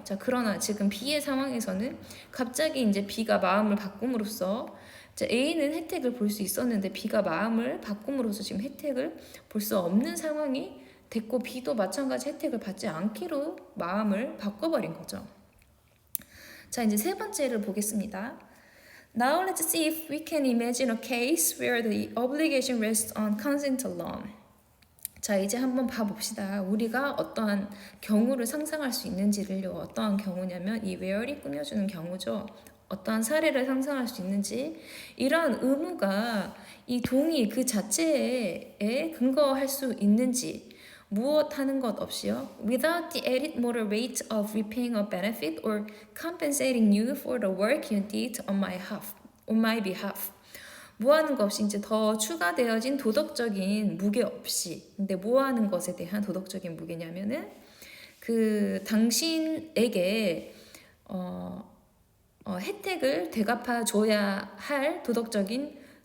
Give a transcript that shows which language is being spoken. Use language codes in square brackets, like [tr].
[ko] 자, 그러나 지금 B의 상황에서는 갑자기 이제 B가 마음을 바꿈으로써 A는 혜택을 볼 수 있었는데 B가 마음을 바꿈으로써 지금 혜택을 볼 수 없는 상황이 됐고 B도 마찬가지 혜택을 받지 않기로 마음을 바꿔버린 거죠. 자, 이제 세 번째를 보겠습니다. [en] Now let's see if we can imagine a case where the obligation rests on consent alone. [ko] 자, 이제 한번 봐봅시다. 우리가 어떠한 경우를 상상할 수 있는지를요. 어떠한 경우냐면 이 where이 꾸며주는 경우죠. 어떠한 사례를 상상할 수 있는지, 이러한 의무가 이 동의 그 자체에 근거할 수 있는지, 무엇 하는 것 없이요. [en] Without the added moral weight of repaying a benefit or compensating you for the work you did on my behalf. [ko] 뭐 하는 것 없이 이제 더 추가되어진 도덕적인 무게 없이. 근데 뭐 하는 것에 대한 도덕적인 무게냐면은 그 당신에게 혜택을 되갚아 줘야 할 도덕적인